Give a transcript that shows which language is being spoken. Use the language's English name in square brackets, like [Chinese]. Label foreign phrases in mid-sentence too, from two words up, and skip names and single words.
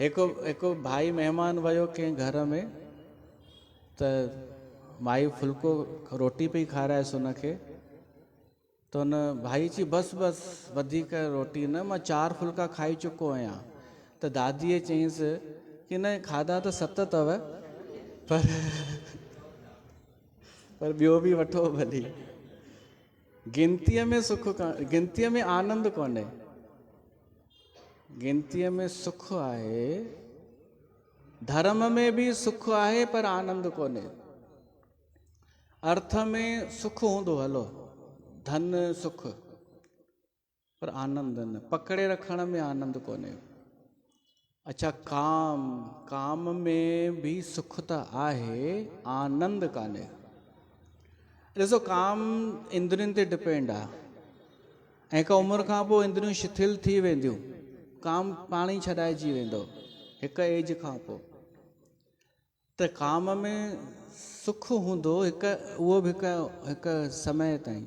[Sindhi] हिकु भाई महिमान वियो कंहिं घर में, त माई फुल्को रोटी पई खाराएसि हुनखे, त हुन भाई चई बसि बसि वधीक रोटी न, मां 4 फुल्का खाई चुको आहियां। त दादीअ चयईंसि कि न खाधा त 7 अथव, पर ॿियो बि वठो भली। गिनतीअ में सुख, गिनतीअ में आनंद कोन्हे। गिनतीअ में सुख आहे, धर्म में बि सुख आहे पर आनंद कोन्हे। अर्थ में सुख हूंदो, हलो धन सुख, पर आनंद न, पकड़े रखण में आनंद कोन्हे। अच्छा, काम में भी सुख त आहे, आनंद कान्हे। ॾिसो, काम इंद्रियुनि ते डिपेंड आहे, ऐं हिकु उमिरि खां पोइ इंद्रियूं शिथिल थी वेंदियूं, काम पाण ई छॾाइजी वेंदो हिकु एज खां पोइ। त काम में सुख हूंदो उहो बि हिकु समय ताईं।